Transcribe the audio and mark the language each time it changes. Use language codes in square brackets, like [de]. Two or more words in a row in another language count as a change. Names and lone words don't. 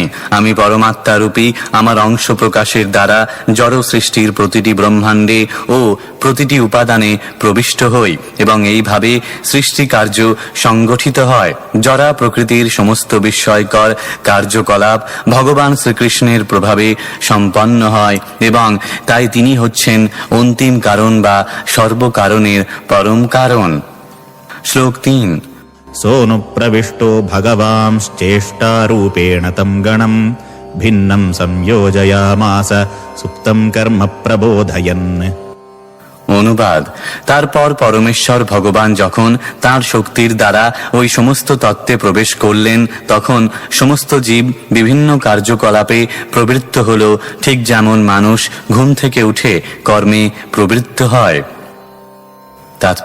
[bn] আমি পরমাত্মারূপী আমার অংশ প্রকাশের দ্বারা জড় সৃষ্টির প্রতিটি ব্রহ্মাণ্ডে ও প্রতিটি উপাদানে প্রবিষ্ট হই এবং এইভাবে সৃষ্টি কার্য সংগঠিত হয়। জড়া প্রকৃতির সমস্ত বিস্ময়কর কার্যকলাপ ভগবান শ্রীকৃষ্ণের প্রভাবে সম্পন্ন হয় এবং তাই তিনি হচ্ছেন অন্তিম কারণ বা সর্বকারণের পরম কারণ। শ্লোক ৩। [sa] सोऽनुप्रविष्टो भगवांश्चेष्टारूपेण तं गणं भिन्नं संयोजयामास सुप्तं कर्म प्रबोधयन्। [bn] অনুবাদ। তারপর পরমেশ্বর ভগবান যখন তাঁর শক্তির দ্বারা ওই সমস্ত তত্ত্বে প্রবেশ করলেন, তখন সমস্ত জীব বিভিন্ন কার্যকলাপে প্রবৃত্ত হল, ঠিক যেমন মানুষ ঘুম থেকে উঠে কর্মে প্রবৃত্ত হয়।